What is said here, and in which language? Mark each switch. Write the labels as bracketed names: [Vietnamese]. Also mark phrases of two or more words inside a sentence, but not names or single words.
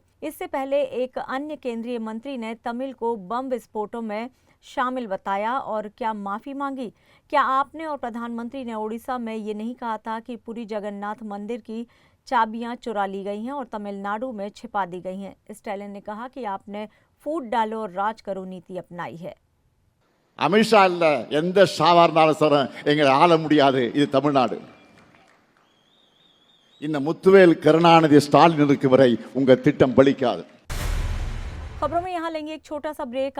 [Hindi] इससे पहले एक अन्य केंद्रीय मंत्री ने तमिल को बम विस्फोटों में शामिल बताया और क्या माफी मांगी? क्या आपने और प्रधानमंत्री ने ओडिशा में ये नहीं कहा था कि पुरी जगन्नाथ मंदिर की चाबियां चुरा ली गई हैं और तमिलनाडु में छिपा दी गई हैं? स्टालिन ने कहा कि आपने फूट डालो और राज करो नीति अपनाई है। [Tamil] அமித்ஷா இல்ல, எந்த சாதாரண எங்களை ஆள முடியாது, இது தமிழ்நாடு. இந்த முத்துவேல் கருணாநிதி ஸ்டாலின் இருக்கு வரை உங்க திட்டம் பலிக்காது. [Hindi] खबरों में यहाँ लेंगे एक छोटा सा ब्रेक।